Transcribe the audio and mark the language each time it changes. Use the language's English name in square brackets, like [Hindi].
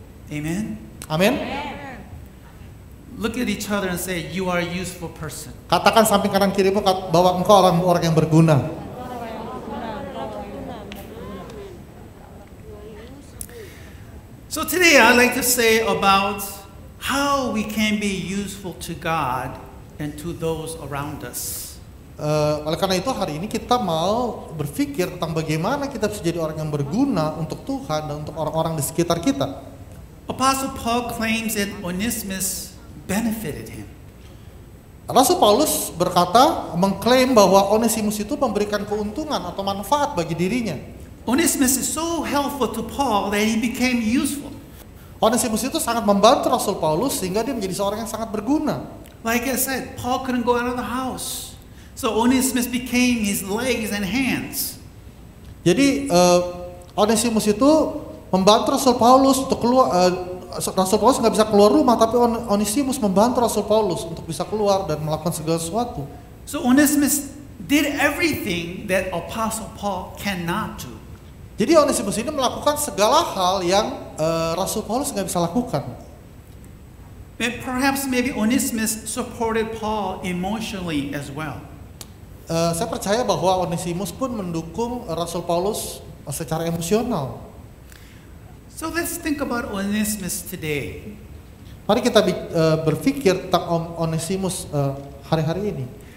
[English] Amen. [Indonesian] Amin. [English] Look at each other and say, you are a useful person. [Indonesian] Katakan samping kanan kirimu bahwa engkau orang yang berguna. [English] So today I'd like to say about how we can be useful to God and to those around us. [Indonesian] Oleh karena itu hari ini kita mau berpikir tentang bagaimana kita bisa jadi orang yang berguna untuk Tuhan dan untuk orang-orang di sekitar kita. [English] Apostle Paul claims that Onesimus benefited him. [Indonesian] Rasul Paulus berkata, mengklaim bahwa Onesimus itu memberikan keuntungan atau manfaat bagi dirinya. [English] Onesimus is so helpful to Paul that he became useful. [Indonesian] Onesimus itu sangat membantu Rasul Paulus sehingga dia menjadi seorang yang sangat berguna. [English] Like I said, Paul couldn't go out of the house. So Onesimus became his legs and hands. [Indonesian] Jadi Onesimus itu membantu Rasul Paulus untuk keluar. Rasul Paulus nggak bisa keluar rumah, tapi Onesimus membantu Rasul Paulus untuk bisa keluar dan melakukan segala sesuatu. [English] So Onesimus did everything that Apostle Paul cannot do. [Indonesian] Jadi Onesimus ini melakukan segala hal yang Rasul Paulus nggak bisa lakukan. [English] And perhaps maybe Onesimus supported Paul emotionally as well. [Indonesian] Saya percaya bahwa Onesimus pun mendukung Rasul Paulus secara emosional. [English] So let's think about Onesimus today. [Indonesian] Mari kita berpikir tentang Onesimus hari-hari ini.